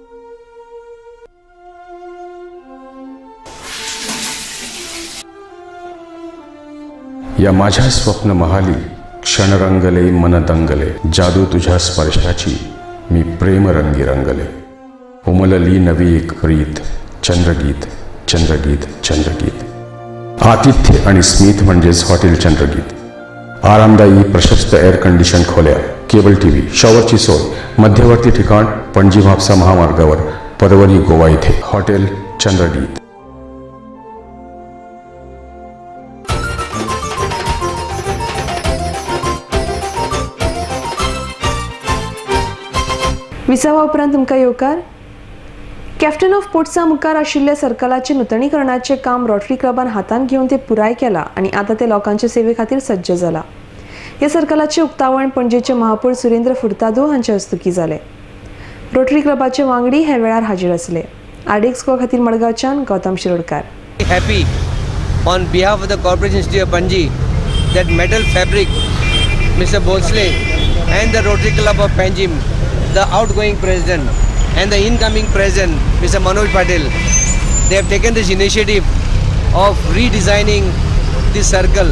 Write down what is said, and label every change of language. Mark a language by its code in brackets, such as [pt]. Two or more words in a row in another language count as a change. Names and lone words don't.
[mr] या माझ्या स्वप्न महाली क्षण रंगले मन दंगले, जादू तुझ्या स्पर्शाची मी प्रेम रंगी रंगले. उमलली नवी एक प्रीत, चंद्रगीत चंद्रगीत चंद्रगीत. आतिथ्य आणि स्मित म्हणजेच हॉटेल चंद्रगीत. आरामदायी प्रशस्त [en] air condition [mr] खोल्या, [en] cable TV, [mr] शॉवरची सोय, मध्यवर्ती ठिकाण पणजी म्हापसा महामार्गावर, परवरी गोवा येथे. हॉटेल चंद्रगीत. [kok] विसावा उपरांत तुमकां येवकार. कॅप्टन ऑफ पोर्ट्सा मुखार आशिल्ल्या सर्कलाचे नूतनीकरणाचे काम रोटरी क्लबान हातान घेवन ते पुराय केला आणि आता ते लोकांच्या सेवे खातीर सज्ज जाला. ह्या सर्कलाचे उक्तावण पणजेचे महापौर सुरेंद्र फुर्तादो हांच्या हस्तुकी जाले. रोटरी क्लबाचे वांगडी ह्या वेळार हाजीर आसले. आरडीएक्स खातीर मडगांवच्यान गौतम शिरोडकार. [en] Happy on behalf of the Corporation City of Panji that Metal Fabric, Mr. Bhonsle and the Rotary Club of Panjim, the outgoing president and the incoming president, Mr. Manoj Patel, they have taken this initiative of redesigning this circle.